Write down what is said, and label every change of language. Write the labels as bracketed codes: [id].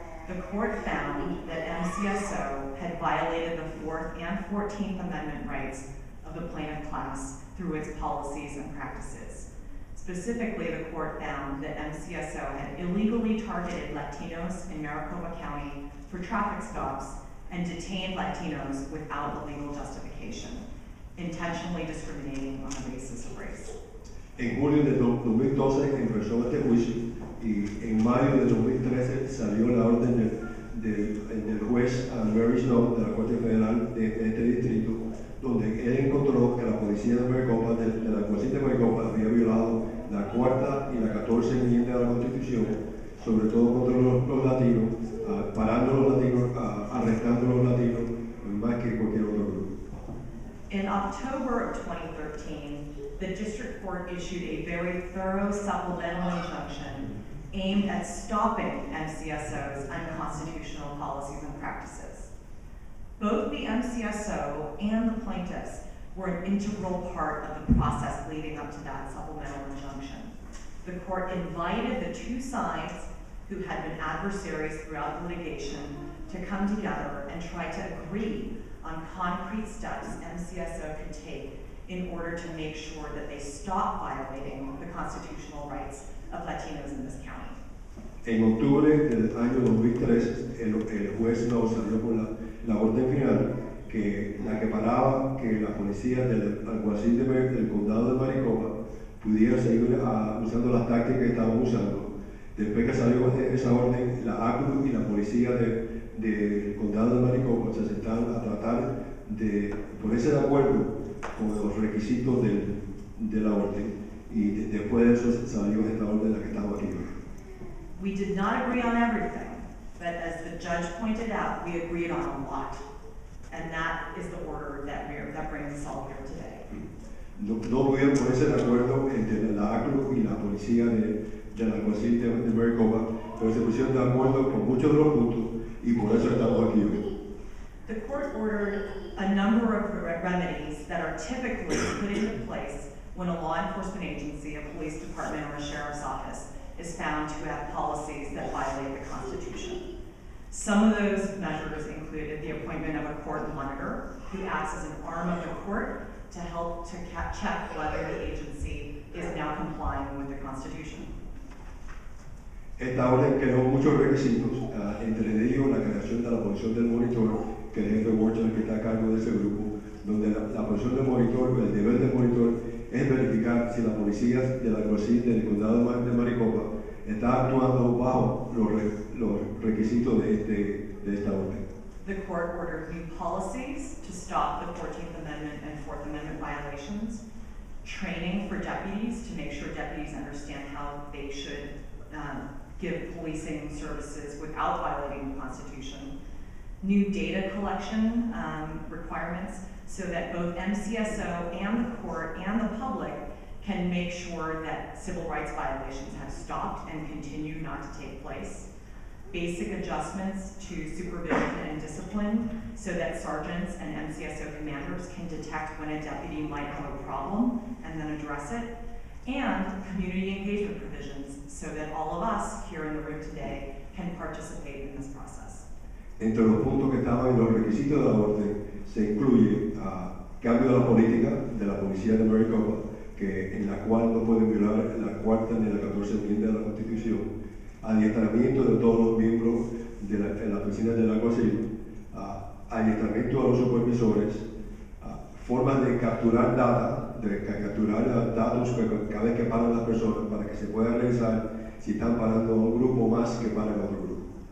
[en] The court found that MCSO had violated the 4th and 14th Amendment rights of the plaintiff class through its policies and practices. Specifically, the court found that MCSO had illegally targeted Latinos in Maricopa County for traffic stops and detained Latinos without a legal justification, intentionally discriminating on the basis of race. [es] En julio de 2012 empezó este juicio y en mayo de 2013 salió la orden del juez Murray Snow de la Corte Federal de este distrito, donde él encontró que la policía de Maricopa, de la policía de Maricopa, había violado la 4ª y la 14ª enmienda de la Constitución, sobre todo contra los latinos, parando a los latinos, arrestando a los latinos, más que cualquier otro grupo. [en] In October of 2013, the district court issued a very thorough supplemental injunction aimed at stopping MCSO's unconstitutional policies and practices. Both the MCSO and the plaintiffs were an integral part of the process leading up to that supplemental injunction. The court invited the two sides who had been adversaries throughout the litigation to come together and try to agree on concrete steps MCSO could take in order to make sure that they stop violating the constitutional rights of Latinos in this county. [es] En octubre del año 2013, el juez no salió con la orden final que la que paraba que la policía del alguacil del condado de Maricopa pudiera seguir usando las tácticas que estaban usando. Después que salió esa orden, la ACLU y la policía del condado de Maricopa se sentaron a tratar de ponerse de acuerdo con los requisitos de la orden y después de eso salió esta orden de la que estamos aquí hoy. [en] We did not agree on everything, but as the judge pointed out, we agreed on a lot. And that is the order that brings us all here today. [es] No pudieron ponerse de acuerdo entre la ACLU y la policía del alguacil de Maricopa, pero se pusieron de acuerdo con muchos de los puntos y por eso estamos aquí hoy. [en] The court ordered a number of remedies that are typically put into place when a law enforcement agency, a police department, or a sheriff's office is found to have policies that violate the Constitution. Some of those measures included the appointment of a court monitor who acts as an arm of the court to help to check whether the agency is now complying with the Constitution. [es] Esta orden creó muchos requisitos, entre ellos la creación de la posición del monitor, que el jefe Watch es el que está a cargo de ese grupo, donde la posición del monitor, el deber del monitor, es verificar si la policía del alguacil del condado de Maricopa está actuando bajo los requisitos de esta orden. [en] The court ordered new policies to stop the 14th Amendment and 4th Amendment violations, training for deputies to make sure deputies understand how they should give policing services without violating the Constitution, new data collection requirements so that both MCSO and the court and the public can make sure that civil rights violations have stopped and continue not to take place. Basic adjustments to supervision and discipline so that sergeants and MCSO commanders can detect when a deputy might have a problem and then address it, and community engagement provisions so that all of us here in the room today can participate in this process. [es] Entre los puntos que estaban en los requisitos de la orden se incluye cambio de la política de la policía de Maricopa, en la cual no pueden violar la cuarta ni la 14 enmienda de la Constitución, adiestramiento de todos los miembros de la oficina del alguacil, adiestramiento a los supervisores, formas de capturar capturar datos cada vez que paran las personas para que se pueda revisar si están parando a un grupo más que para el otro grupo.